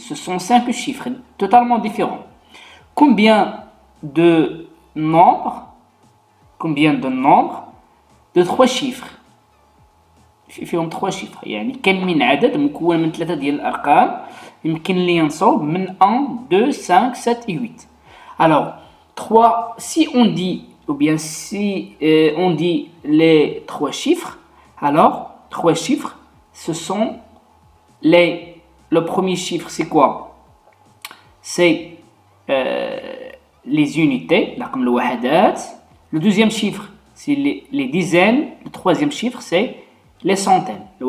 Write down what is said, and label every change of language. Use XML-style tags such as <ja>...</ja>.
<fr>Ce sont 5 chiffres totalement différents. Combien de nombres de 3 chiffres؟</fr> <ar>فيهم</ar> <fr>3 chiffres.</fr> <ar>يعني كم من عدد مكون من 3 ديال الأرقام يمكن لي ينصب من 1, 2, 5, 7 et 8.</ar> <fr>Alors, 3, si on dit les 3 chiffres, alors 3 chiffres, ce sont le premier chiffre, c'est quoi? C'est les unités, le deuxième chiffre, c'est les dizaines, le troisième chiffre, c'est les centaines.</fr>